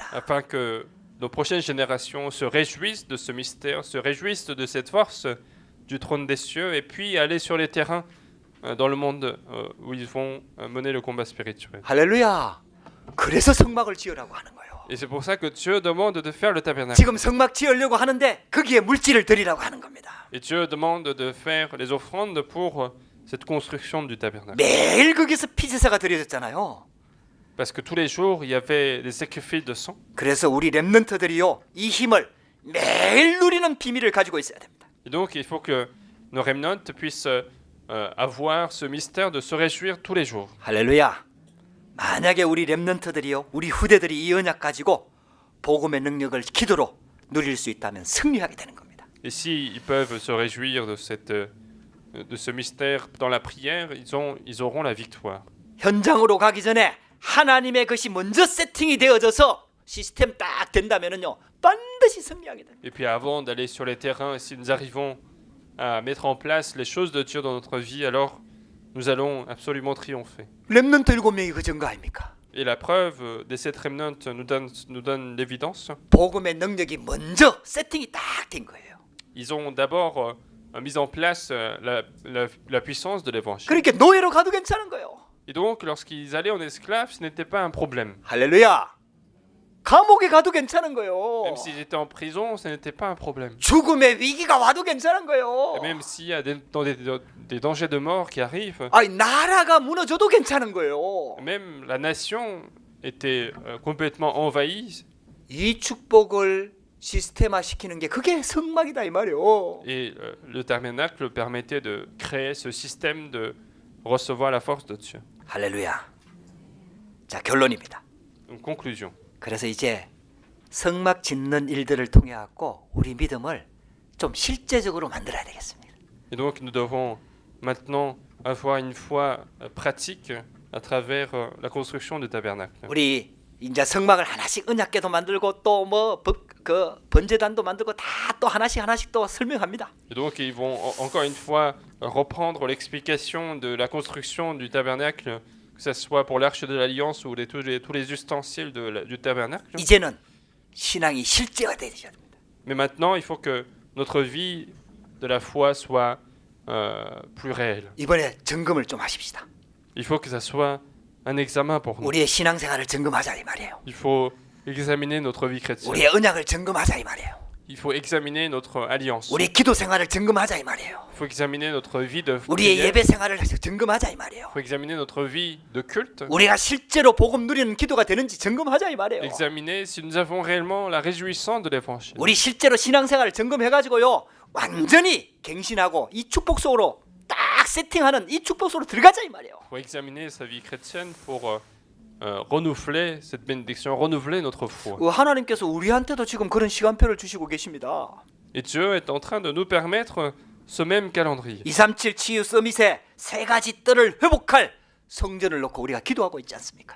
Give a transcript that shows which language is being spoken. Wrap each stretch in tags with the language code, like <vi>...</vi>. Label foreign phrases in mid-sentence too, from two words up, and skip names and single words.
<fr>Afin que nos prochaines générations se réjouissent de ce mystère, se réjouissent de cette force du trône des cieux, et puis aller sur les terrains dans le monde où ils vont mener le combat spirituel.</fr> <ko>할렐루야. 그래서 성막을 지으라고 하는 거예요.</ko> <fr>Et c'est pour ça que Dieu demande de faire le tabernacle.</fr> <ko>지금 성막 지으려고 하는데 거기에 물질을 드리라고 하는 겁니다.</ko> <fr>Et Dieu demande de faire les offrandes pour cette construction du tabernacle.</fr> <ko>매일 거기서 피제사가 드려졌잖아요.</ko> <fr>Parce que tous les jours, il y avait des sacrifices de sang.</fr> <ko>그래서 우리 렘넌트들이요 이 힘을 매일 누리는 비밀을 가지고 있어야 됩니다.</ko> <fr>Et donc, il faut que nos remnants puissent avoir ce mystère de se réjouir tous les jours.</fr> <ko>할렐루야. 만약에 우리 렘넌트들이요 우리 후대들이 이 언약 가지고 복음의 능력을 기도로 누릴 수 있다면 승리하게 되는 겁니다.</ko> <fr>Et s'ils peuvent se réjouir de ce mystère dans la prière, ils auront la victoire.</fr> <ko>현장으로 가기 전에 하나님의 것이 먼저 세팅이 되어져서 시스템 딱 된다면은요 반드시 승리하게 됩니다.</ko> <fr>Et puis avant d'aller sur les terrains, si nous arrivons à mettre en place les choses de Dieu dans notre vie, alors nous allons absolument triompher.</fr> <ko>렘넌트 7명이 그 증거 아닙니까?</ko> <fr>Et la preuve des 7 remnants nous donne l'évidence.</fr> <ko>복음의 능력이 먼저 세팅이 딱 된 거예요.</ko> <fr>Ils ont d'abord mis en place la puissance de l'évangile.</fr> <ko>그러니까 노예로 가도 괜찮은 거예요.</ko> <fr>Et donc, lorsqu'ils allaient en esclave, ce n'était pas un problème.</fr> <ko>할렐루야. 감옥에 가도 괜찮은 거예요.</ko> <fr>Même s'ils étaient en prison, ce n'était pas un problème.</fr> <ko>죽음의 위기가 와도 괜찮은 거예요.</ko> <fr>Et même s'il y a des dangers de mort qui arrivent,</fr> <ko>아니 나라가 무너져도 괜찮은 거예요.</ko> <fr>même la nation était complètement envahie.</fr> <ko>이 축복을 시스템화시키는 게 그게 성막이다 이 말이에요.</ko> <fr>Et le tabernacle permettait de créer ce système de recevoir la force de Dieu.</fr> <ko>할렐루야. 자 결론입니다.</ko> <fr>Donc, conclusion.</fr> <ko>그래서 이제 성막 짓는 일들을 통해 갖고 우리 믿음을 좀 실제적으로 만들어야 되겠습니다.</ko> <fr>Et donc, nous devons maintenant avoir une foi pratique à travers la construction du tabernacle.</fr> <ko>우리 이제 성막을 하나씩 언약궤도 만들고 또 뭐 그 번제단도 만들고 다 또 하나씩 또 설명합니다.</ko> <fr>Et donc, ils vont encore une fois reprendre l'explication de la construction du tabernacle que ce soit pour l'arche de l'alliance ou tous les ustensiles du tabernacle.</fr> <ko>이제는 신앙이 실제가 되셔야 됩니다.</ko> <fr>Mais maintenant, il faut que notre vie de la foi soit plus réelle.</fr> <ko>이번에 점검을 좀 하십시다.</ko> <fr>Il faut que ça soit un examen pour nous.</fr> <ko>우리의 신앙생활을 점검하자 이 말이에요.</ko> <fr>Il faut examiner notre vie chrétienne.</fr> <ko>우리의 언약을 점검하자 이 말이에요.</ko> <fr>Il faut examiner notre alliance.</fr> <ko>우리의 기도 생활을 점검하자 이 말이에요.</ko> <fr>Il faut examiner notre vie de</fr> <ko>우리의</ko> <fr>prière.</fr> <ko>예배 생활을 점검하자 이 말이에요.</ko> <fr>Il faut examiner notre vie de culte.</fr> <ko>우리가 실제로 복음 누리는 기도가 되는지 점검하자 이 말이에요.</ko> <fr>Examiner si nous avons réellement la réjouissance de l'évangile.</fr> <ko>우리 실제로 신앙생활을 점검해가지고요 완전히 갱신하고 이 축복 속으로 딱 세팅하는 이 축복 속으로 들어가자 이 말이에요.</ko> <fr>Il faut examiner sa vie chrétienne pour renouveler cette bénédiction, renouveler notre foi.</fr> <ko>하나님께서 우리한테도 지금 그런 시간표를 주시고 계십니다.</ko> <fr>Et Dieu est en train de nous permettre ce même calendrier.</fr> <ko>237 치유 서밋에 세 가지 뜰을 회복할 성전을 놓고 우리가 기도하고 있지 않습니까?</ko>